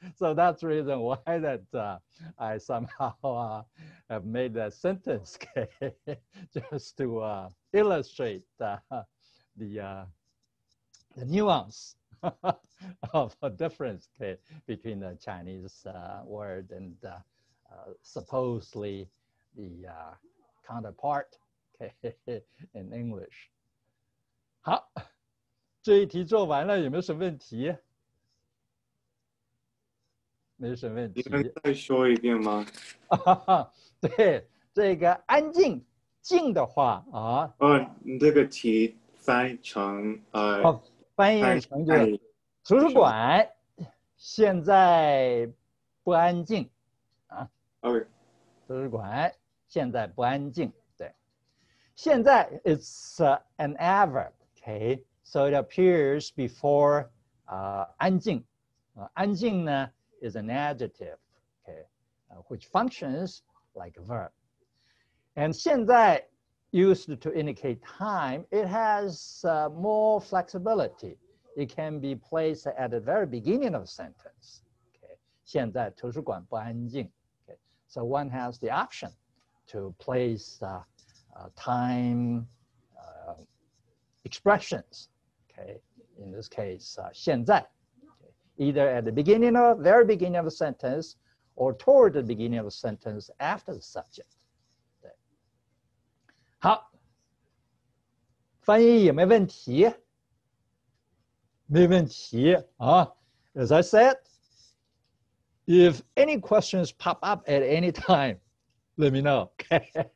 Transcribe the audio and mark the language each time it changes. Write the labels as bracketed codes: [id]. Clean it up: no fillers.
[en] So that's the reason why that I somehow have made that sentence, okay, just to illustrate the nuance of a difference, okay, between the Chinese word and supposedly the counterpart, okay, in English. [zh] 好，这一题做完了，有没有什么问题？没什么问题。你能再说一遍吗？对，这个安静静的话啊，你这个题翻译成翻译成就是图书馆现在不安静啊。 [en] OK， [zh] 图书馆现在不安静。对， [en] 现在 it's an adverb, okay, so it appears before 安静。安静呢 is an adjective, okay, which functions like a verb. And 现在 used to indicate time, it has more flexibility. It can be placed at the very beginning of a sentence. Okay. [zh] 现在图书馆不安静.Okay. [en] So one has the option to place time expressions. Okay. In this case, 现在. Either at the beginning of, very beginning of a sentence, or toward the beginning of a sentence after the subject. [zh] 对，好，翻译有没有问题？没问题啊。 [en] as I said, if any questions pop up at any time, let me know. Okay.